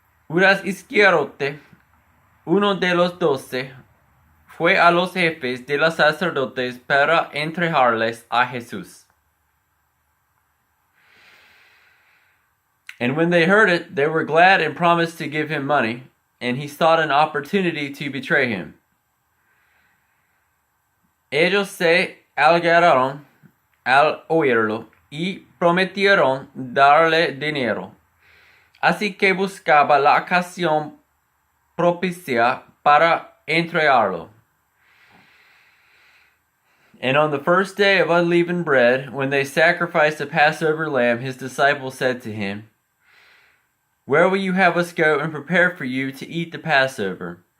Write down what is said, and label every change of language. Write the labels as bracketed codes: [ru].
[es] Judas Iscariote, uno de los 12, fue a los jefes de los sacerdotes para entregarles a Jesús. [en] And when they heard it, they were glad and promised to give him money, and he sought an opportunity to betray him. [es] Ellos se alegraron al oírlo y prometieron darle dinero. Así que buscaba la ocasión propicia para entregarlo. [en] And on the first day of unleavened bread, when they sacrificed the Passover lamb, his disciples said to him, "Where will you have us go and prepare for you to eat the Passover?"